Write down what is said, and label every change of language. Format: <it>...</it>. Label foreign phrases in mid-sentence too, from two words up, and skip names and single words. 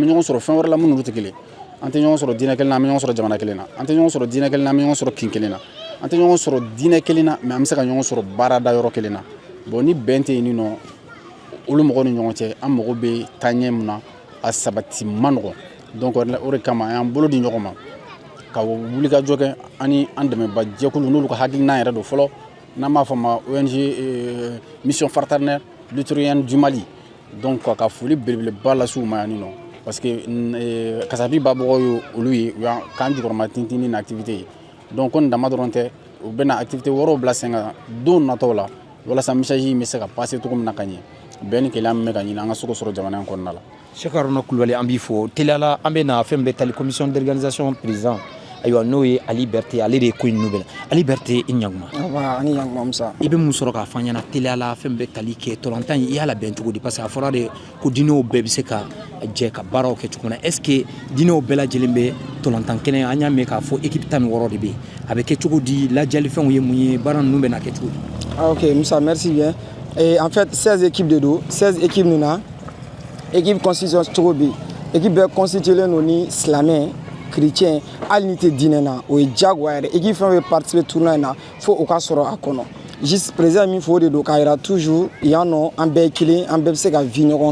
<bm>bɛ ɲɔgɔn sɔrɔ fɛn wɛrɛ la minnu tɛ kelen an tɛ ɲɔgɔn sɔrɔ diinɛ kelen na an bɛ ɲɔgɔn sɔrɔ jamana kelen na an tɛ ɲɔgɔn sɔrɔ diinɛ kelen na an bɛ ɲɔgɔn sɔrɔ kin kelen na an tɛ ɲɔgɔn sɔrɔ diinɛ kelen na mais an bɛ se ka ɲɔgɔn sɔrɔ baarada yɔrɔ kelen na bon ni bɛn tɛ yen nin nɔ olu mɔgɔw ni ɲɔgɔn cɛ an mago bɛ taaɲɛ min na a sabati man nɔgɔn donc o de kama an y'an bolo di ɲɔgɔn ma ka wulikajɔ kɛ ani an dɛmɛba jɛkulu n'olu ka hakilina yɛrɛ don fɔlɔ n'an b'a fɔ ma ONG mission fraternelle luthérienne du Mali donc ka foli belebeleba lase u ma yan nin nɔ</bm> <fr>parce que</fr> <bm>kasabi babɔgɔ ye olu ye u y'an k'an jukɔrɔma tintin ni activité ye donc ko nin dama dɔrɔn tɛ u bɛna activité wɛrɛw bila sen kan don nataw la walasa message in bɛ se ka passer cogo min na ka ɲɛ bɛɛ ni kɛlɛ an bɛ ka ɲini an ka se k'o sɔrɔ jamana in kɔnɔna la. Cheikh Haruna Kulubali an b'i fo teliyala an bɛ na fɛn bɛɛ tali</bm> <fr>commission d'organisation président</fr> <bm>ayiwa n'o ye Ali Berté ale de ye ko in nu bɛna Ali Berté i ɲaguma. Ani ɲaguma Musa. I bɛ mun sɔrɔ k'a fɔ an ɲɛna teliyala fɛn bɛɛ tali kɛ tɔlɔntan in i y'a labɛn cogo di</bm> <fr>parce que</fr> <bm>a fɔra de ko diinɛw bɛɛ bɛ se ka jɛ ka baaraw kɛ cogo min na</bm> <fr>est ce que</fr> <bm>diinɛw bɛɛ lajɛlen bɛ tɔlɔntan kelen an y'a mɛn k'a fɔ équipe 16 de bɛ yen a bɛ kɛ cogo di lajɛlifɛnw ye mun ye baara ninnu bɛ na kɛ cogo di.</bm> <fr>Ok Musa merci bien. Et en fait 16 équipes de dos 16 équipes nous</fr> <bm>na</bm> <fr>équipe constitution</fr> <bm>cogo bɛ yen équipe bɛɛ constitué no ni silamɛ chrétien hali ni tɛ diinɛ na o ye diyagoya yɛrɛ équipe fɛn bɛ participer tournoi in na fo o ka sɔrɔ a kɔnɔ</bm> <fr>juste président</fr> <bm>min fɔ o de don k'a yira toujours yan nɔ an bɛɛ ye kelen an bɛɛ bɛ se ka vi ɲɔgɔn</bm>